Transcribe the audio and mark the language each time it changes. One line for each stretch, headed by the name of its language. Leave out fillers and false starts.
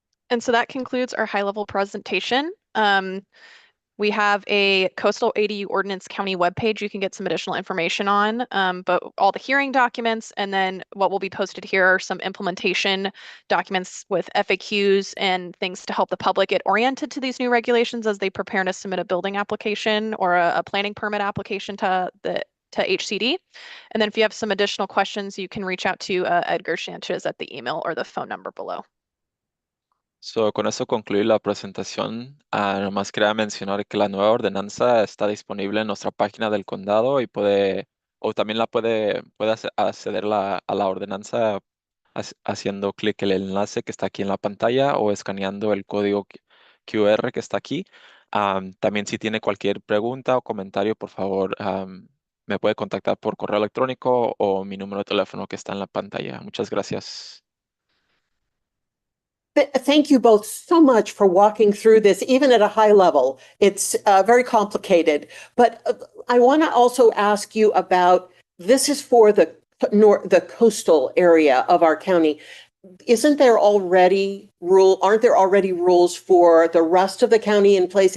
English: And so that concludes our high-level presentation. We have a coastal ADU ordinance county webpage you can get some additional information on, but all the hearing documents, and then what will be posted here are some implementation documents with FAQs and things to help the public get oriented to these new regulations as they prepare to submit a building application or a planning permit application to HCD. And then if you have some additional questions, you can reach out to Edgar Sanchez at the email or the phone number below.
Spanish: So, con eso concluir la presentación. Nomás quería mencionar que la nueva ordenanza está disponible en nuestra página del condado y o también puede acceder a la ordenanza haciendo clic en el enlace que está aquí en la pantalla o escaneando el código QR que está aquí. También si tiene cualquier pregunta o comentario, por favor, me puede contactar por correo electrónico o mi número de teléfono que está en la pantalla. Muchas gracias.
English: Thank you both so much for walking through this, even at a high level. It's very complicated, but I want to also ask you about, this is for the coastal area of our county. Aren't there already rules for the rest of the county in place?